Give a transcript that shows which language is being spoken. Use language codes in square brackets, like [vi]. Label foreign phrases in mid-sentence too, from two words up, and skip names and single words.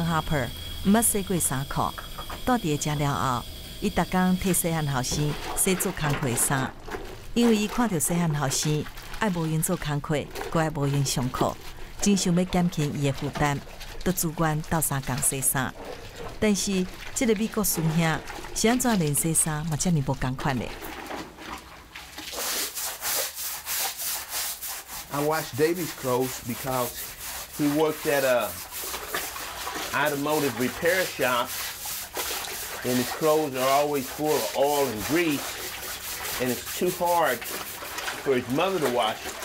[nan] Harper 毋捌洗过衫裤，住伫遮了后，伊逐工替细汉后生洗做工课衫，因为伊看到细汉后生。爱无闲做工课，搁爱无闲上课，真想要减轻伊的负担，就自愿斗相共洗衫。但是，这个美国师兄是安怎连洗衫嘛遮尔无共款的？ [en] I wash Davy's clothes because he works at a automotive repair shop, and his clothes are always full of oil and grease, and it's too hard for his mother to wash it.